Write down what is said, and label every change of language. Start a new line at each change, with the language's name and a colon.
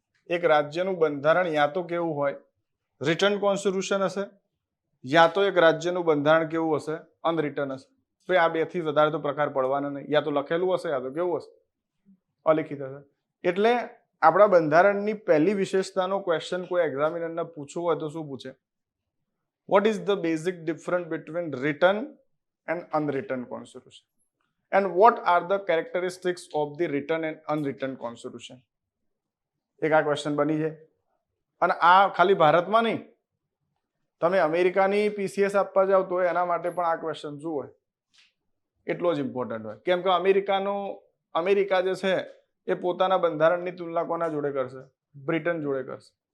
Gujarati: એક રાજ્યનું બંધારણ યા તો કેવું હોય રિટન કોન્સ્ટિટ્યુશન હશે, યા તો એક રાજ્યનું બંધારણ કેવું હશે અનરિટન હશે. તો આ બે થી વધારે તો પ્રકાર પડવાના નહીં. યા તો લખેલું હશે યા તો કેવું હશે અલિખિત હશે. એટલે આપણા બંધારણની પહેલી વિશેષતાનો ક્વેશ્ચન કોઈ એક્ઝામિનરને પૂછવું હોય તો શું પૂછે?
English: What is the basic difference between written and unwritten constitution? And what are the characteristics of the written and unwritten constitution?
Gujarati: એક આ ક્વેશ્ચન બની જાય. અને આ ખાલી ભારતમાં નહીં, તમે અમેરિકાની પીસીએસ આપવા જાવ તો એના માટે પણ આ ક્વેશ્ચન શું હોય એટલો જ ઇમ્પોર્ટન્ટ હોય. કેમ કે અમેરિકા જે છે એ પોતાના બંધારણની તુલના કોના જોડે કરશે? બ્રિટન જોડે કરશે.